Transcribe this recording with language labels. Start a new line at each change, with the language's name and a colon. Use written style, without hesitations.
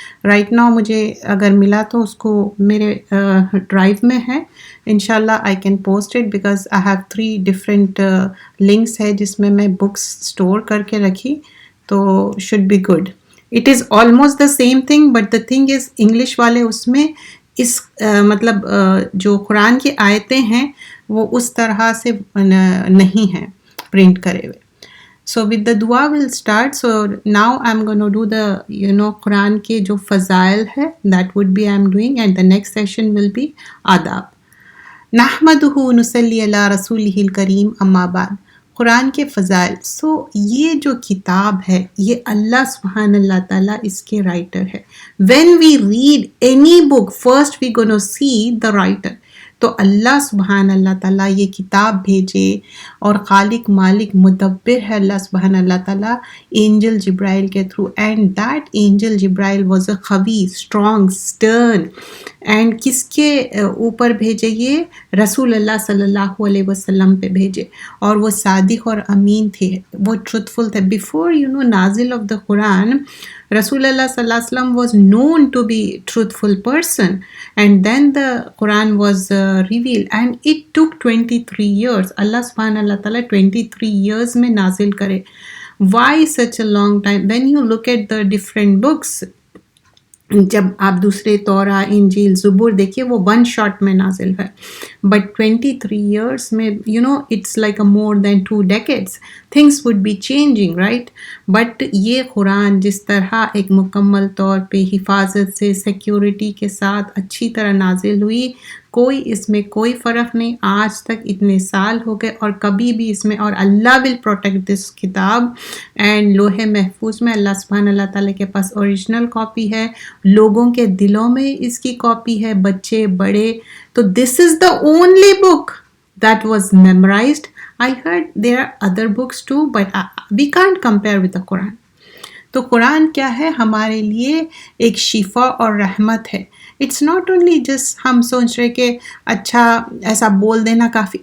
English: right now
Urdu: مجھے اگر ملا تو اس کو میرے ڈرائیو میں ہے، انشاءاللہ
English: I can post it because I have 3 different links
Urdu: ہے جس میں بکس اسٹور کر کے رکھی، تو
English: Should be good. It is almost the same thing, but the thing is
Urdu: English والے اس میں اس مطلب جو قرآن کی آیتیں ہیں وہ اس طرح سے نہیں ہیں پرنٹ کرے ہوئے.
English: So with the dua we'll start. So now I'm going to do the
Urdu: قرآن کے جو فضائل ہے
English: that would be I'm doing, and the next session will be adab.
Arabic: نحمدہ نصلی علی رسولہ الکریم، اما بعد.
Urdu: قرآن کے فضائل. سو یہ جو کتاب ہے یہ اللہ سبحان اللہ تعالیٰ اس کے رائٹر ہے.
English: When we read any book, first we gonna see the writer.
Urdu: تو اللہ سبحان اللہ تعالیٰ یہ کتاب بھیجے، اور خالق مالک مدبر ہے اللہ سبحان اللہ تعالیٰ اینجل جبرائیل کے through.
English: And that angel Jibrail was a قوی، strong, stern.
Urdu: اینڈ کس کے اوپر بھیجے؟ یہ رسول اللہ صلی اللہ علیہ وسلم پہ بھیجے، اور وہ صادق اور امین تھے، وہ ٹروتھفل تھے.
English: Before نازل of the Quran, رسول اللہ صلی اللہ علیہ وسلم was known to be truthful person, and then the Quran was revealed, and it took 23 years. Allah subhanahu wa ta'ala 23 years
Urdu: میں نازل کرے.
English: Why such a long time? When you look at the different books,
Urdu: جب آپ دوسرے تورا، انجیل، زبور دیکھیے وہ
English: 1 shot
Urdu: میں نازل ہے،
English: But 23 years میں it's like a more than 2 decades. Things would be changing, right?
Urdu: But یہ قرآن جس طرح ایک مکمل طور پہ حفاظت سے، سیکیورٹی کے ساتھ اچھی طرح نازل ہوئی، کوئی اس میں کوئی فرق نہیں. آج تک اتنے سال ہو گئے اور کبھی بھی اس میں، اور اللہ
English: Will protect this kitab.
Urdu: اینڈ لوح محفوظ میں اللہ سبحانہ اللہ تعالیٰ کے پاس اوریجنل کاپی ہے، لوگوں کے دلوں میں اس کی کاپی ہے، بچے بڑے.
English: تو this is the only book that was memorized. I heard there are other books too, but we can't compare with the Quran.
Urdu: تو قرآن کیا ہے؟ ہمارے لیے ایک شفا اور رحمت ہے.
English: it's not only just
Urdu: ہم سوچ رہے کہ اچھا ایسا بول دینا کافی.